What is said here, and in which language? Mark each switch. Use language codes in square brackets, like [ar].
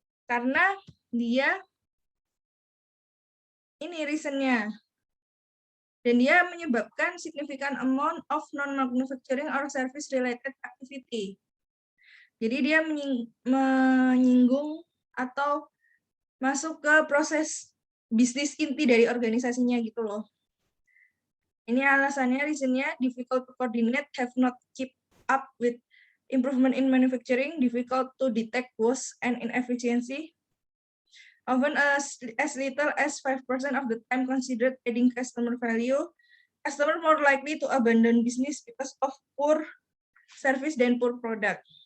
[id] Karena dia ini reasonnya. Dan dia menyebabkan [en] significant amount of non-manufacturing or service-related activity. [id] Jadi dia menyinggung atau masuk ke proses bisnis inti dari organisasinya gitu loh. Ini alasannya, reasonnya, [en] difficult to coordinate, have not keep up with improvement in manufacturing, difficult to detect waste and inefficiency, often as little as 5% of the time considered adding customer value, customer more likely to abandon business because of poor service dan poor product.